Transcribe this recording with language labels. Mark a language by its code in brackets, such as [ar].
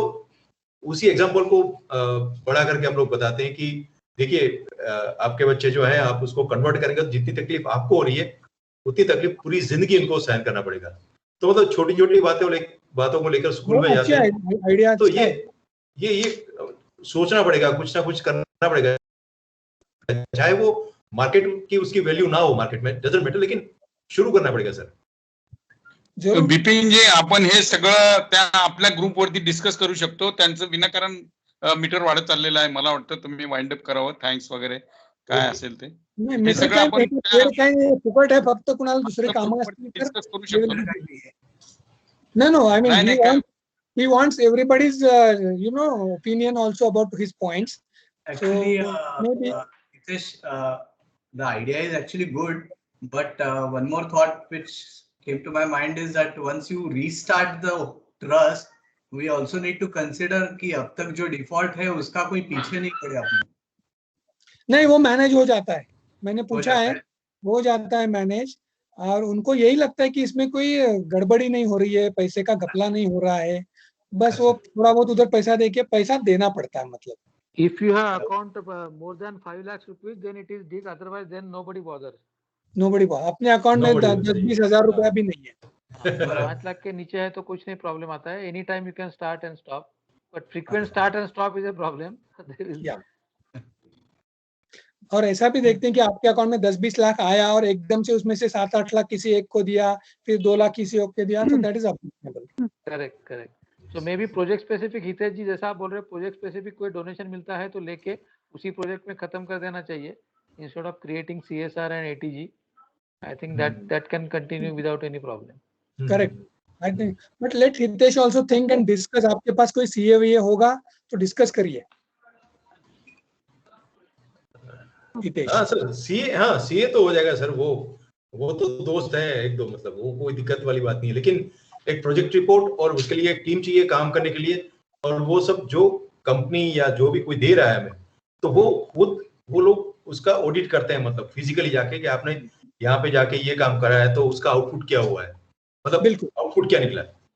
[hi] तो उसी एग्जाम्पल को बड़ा करके हम लोग बताते हैं कि देखिए आपके बच्चे जो है, आप उसको कन्वर्ट करेंगे तो जितनी तकलीफ आपको हो रही है उतनी तकलीफ पूरी जिंदगी इनको सहन करना पड़ेगा. तो मतलब छोटी छोटी बातों को लेकर स्कूल में जाते हैं, तो ये सोचना पड़ेगा, कुछ ना कुछ करना पड़ेगा, चाहे वो मार्केट की उसकी वैल्यू ना हो, मार्केट में डजंट मैटर, लेकिन शुरू करना पड़ेगा सर. [mr] बिपिन जी, आपण हे सगळं त्या आपल्या ग्रुपवरती डिस्कस करू शकतो. त्यांचं विनाकारण मीटर वाढत चाललेलं आहे. मला वाटतं तुम्ही वाइंड अप करावं, थँक्स वगैरे काय असेल ते. हे सगळं आपण फुकट आहे, फक्त कुणाला दुसरे कामं असतील तर डिस्कस करू शकतो. [en] No, I mean he wants everybody's opinion also about his points. Actually, so maybe Hitesh, the idea is actually good, But one more thought which came to my mind is that once you restart the trust, we also need to consider [hi] कि अब तक जो default है उसका कोई पीछे नहीं पड़े अपने. नहीं, वो मैनेज हो जाता है, मैंने पूछा जाता है, है? हो जाता है मैनेज, और उनको यही लगता है कि इसमें कोई गड़बड़ी नहीं हो रही है, पैसे का घपला नहीं हो रहा है, बस वो थोड़ा बहुत उधर पैसा देके पैसा देना पड़ता है. मतलब [en] If you have account more than 5 lakhs rupees, then it is big. Otherwise, then nobody bothers. [hi] Nobody, अपने अकाउंट में [en] Nobody [hi] 10-20 हजार रुपया भी नहीं है. 5 लाख के नीचे है तो कुछ नहीं प्रॉब्लम आता है. [en] Any time you can start and stop. But frequent start and stop is a problem. Yeah. [hi] और ऐसा भी देखते हैं कि आपके अकाउंट में 10-20 लाख आया और एकदम से उसमें से 7-8 लाख किसी एक को दिया, फिर 2 लाख किसी और को दिया, तो [en] That is applicable. Correct. So maybe project specific, [hi] Hitesh जी जैसा आप बोल रहे हैं, project specific कोई डोनेशन मिलता है तो लेके उसी प्रोजेक्ट में खत्म कर देना चाहिए, [en] instead of creating CSR and ATG. I think that can continue without any problem. Correct, I think. But let Hitesh also think and discuss. [hi] आपके पास कोई CA होगा तो डिस्कस करिए. हितेश. हाँ सर, सीए तो हो जाएगा सर. वो तो दोस्त है एक दो, मतलब वो कोई दिक्कत वाली बात नहीं है. लेकिन एक प्रोजेक्ट रिपोर्ट और उसके लिए एक टीम चाहिए काम करने के लिए, और वो सब जो कंपनी या जो भी कोई दे रहा है हमें, तो वो लोग उसका ऑडिट करते हैं, मतलब फिजिकली जाके कि आपने यहाँ पे जाके ये काम करा है तो उसका आउटपुट क्या हुआ है, मतलब आउटपुट क्या निकला है.